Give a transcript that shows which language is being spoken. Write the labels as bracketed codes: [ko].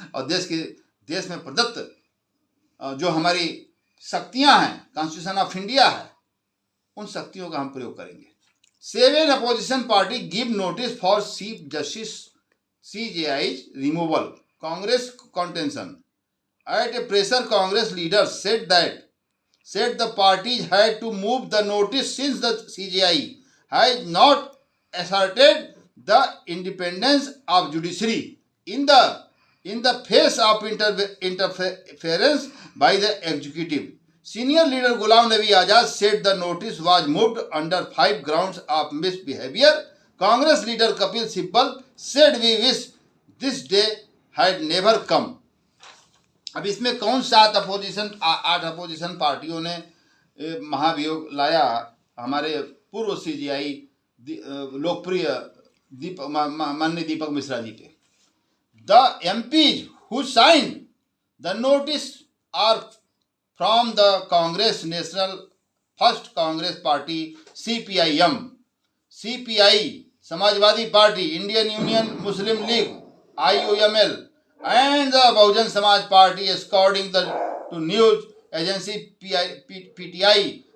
[hi] और देश में प्रदत्त जो हमारी शक्तियां हैं, कॉन्स्टिट्यूशन ऑफ इंडिया है, उन शक्तियों का हम प्रयोग करेंगे। [en] 7 opposition party give notice for chief justice CJI's removal. Congress contention. At a pressure, Congress leaders said the parties had to move the notice since the CJI has not asserted the independence of judiciary in the face of interference by the executive. Senior leader Ghulam Nabi Azad said the notice was moved under 5 grounds of misbehavior. Congress leader Kapil Sibal said we wish this day had never come. [hi] अब इसमें कौन 8 opposition पार्टियों ने महाभियोग लाया? हमारे पूर्व CJI लोकप्रिय माननीय दीपक मिश्रा जी पे। [en] The MPs who signed the notice are from the Congress National First Congress Party CPIM, CPI Samajwadi Party, Indian Union Muslim League IUML and the Bahujan Samaj Party according to news agency PTI.